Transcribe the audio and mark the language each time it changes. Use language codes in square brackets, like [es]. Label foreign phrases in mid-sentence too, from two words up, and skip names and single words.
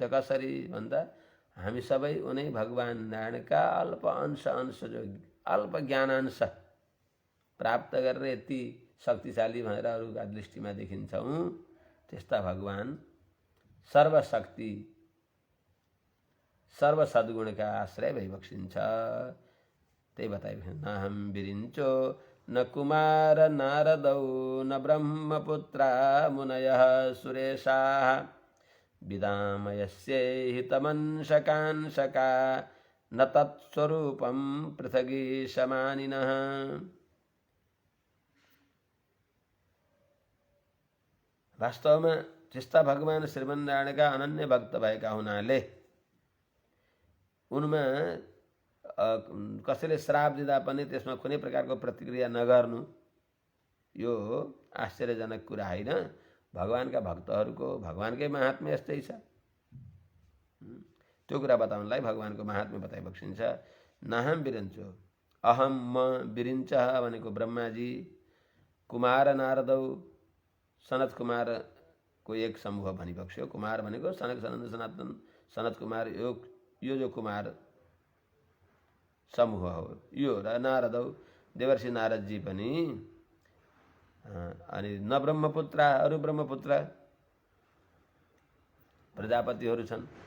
[ne] कसरी भन्दा हामी सबै उनै भगवान नारायणका अल्प अंश जो अल्प ज्ञानांश प्राप्त गरेर यति शक्तिशाली भनेर अरूका दृष्टिमा देखिन्छौँ। त्यस्ता भगवान सर्वशक्ति सर्वसद्गुणका आश्रय भइबक्सिन्छ। त्यही बताइबक्सिन्छ। [sa] न हम विरिञ्चो न कुमार नारदौ न ब्रह्मपुत्रा मुनयः सुरेशाः विदामयस्ये हितमंशकांशका न तत्स्वरूपं पृथगीशमानिनः। [ne] वास्तवमा त्यस्ता भगवान श्रीमन्नारायणका अनन्य भक्त भएका हुनाले उनमा कसैले श्राप दिँदा पनि त्यसमा कुनै प्रकारको प्रतिक्रिया नगर्नु यो आश्चर्यजनक कुरा होइन। भगवानका भक्तहरूको भगवानकै महात्म्य यस्तै छ। त्यो कुरा बताउनलाई भगवानको महात्म्य बताइबक्सिन्छ। [sa] नाहम विरञ्चो [ne] अहम म विरिञ्च भनेको ब्रह्माजी, [sa] कुमार नारदौ [ne] सनत कुमारको एक समूह भनिबक्स्यो। कुमार भनेको सनक सनन्द सनातन सनत कुमार यो जो कुमार समूह हो यो र नारदौ देवर्षि नारदजी पनि अनि न ब्रह्मपुत्र अरू ब्रह्मपुत्र प्रजापतिहरू छन्।